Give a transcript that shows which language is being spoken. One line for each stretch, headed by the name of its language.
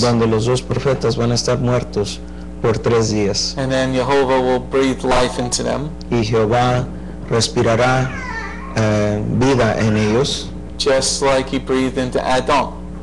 Spanish: donde los 2 profetas van a estar muertos por 3 días
English: and then Jehovah will breathe life into them,
Spanish: y Jehová respirará vida en ellos
English: just like he breathed into Adam.